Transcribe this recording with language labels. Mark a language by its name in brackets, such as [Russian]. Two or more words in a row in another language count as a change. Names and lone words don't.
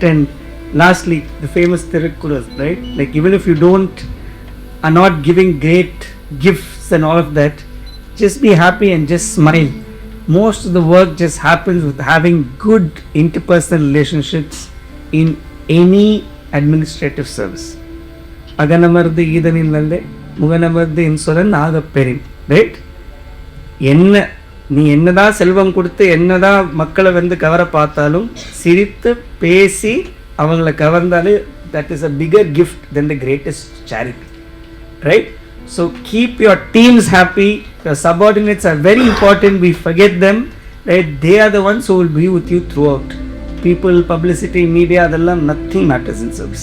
[English] And lastly, the famous Tirukkural, right? Like even if you are not giving great gifts and all of that, just be happy and just smile. Most of the work just happens with having good interpersonal relationships in any administrative service. [Tamil] அகனமர்டி இடனில்லல்லே முகனமர்டி இன்சொலன் நக பெரின், [English] right? [Tamil] நீ என்னதான் செல்வம் கொடுத்து என்னதான் மக்களை வந்து கவர பார்த்தாலும் சிரித்து பேசி அவங்கள கவர்ந்தாலே [English] that is a bigger gift than the greatest charity, right? So keep your teams happy. Your subordinates are very important. We forget them, right? They are the ones who will be with you throughout. People, publicity, media, adallam nothing matters in service.